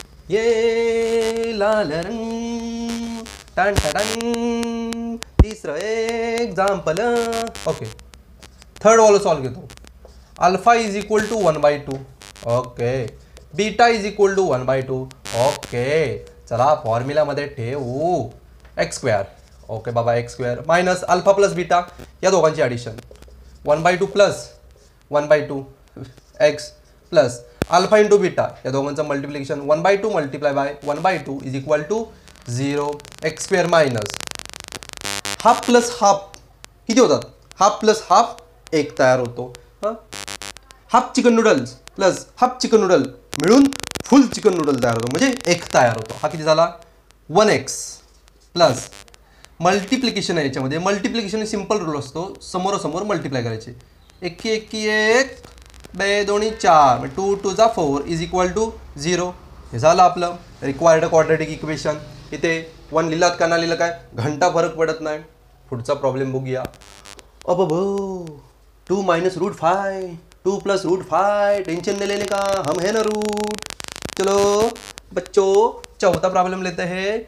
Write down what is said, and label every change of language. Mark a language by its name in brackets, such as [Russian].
[Marathi] ये लाल रंग टन टन, तिसरं एक्झाम्पल. ओके, थर्ड वाला सॉल्व घेतो. Alpha is equal to 1/2. Okay, beta is equal to 1/2. Okay, चला फॉर्म्युलामध्ये ठेवू एक्स स्क्वेअर. ओके बाबा, x square minus alpha plus beta या दोघांची addition 1/2 plus 1/2 x plus alpha into beta या दोघांचं multiplication 1/2 multiply by 1/2 is equal to 0. X square minus half plus half किती होतात, half plus half एक तयार होतो. Half chicken noodles plus half chicken noodle मिळून फुल चिकन नूडल तयार होतो, म्हणजे एक तयार होतो. हा किती झाला, 1x प्लस मल्टिप्लिकेशन आहे. याच्यामध्ये मल्टिप्लिकेशन सिंपल रूल असतो, समोरासमोर मल्टिप्लाय करायचे. 1 1 1 2 2 4 2 2 4 इज इक्वल टू 0. हे झालं आपलं रिक्वायर्ड क्वाड्रॅटिक इक्वेशन. इथे 1 लिहिलात का ना लिहिलं काय घंटा फरक पडत नाही. पुढचा प्रॉब्लेम बघूया. [Hindi] अब 2 - √5 2 + √5 टेंशन नहीं लेने का, हम है ना रूट. चलो बच्चों, चौथा प्रॉब्लम लेते हैं.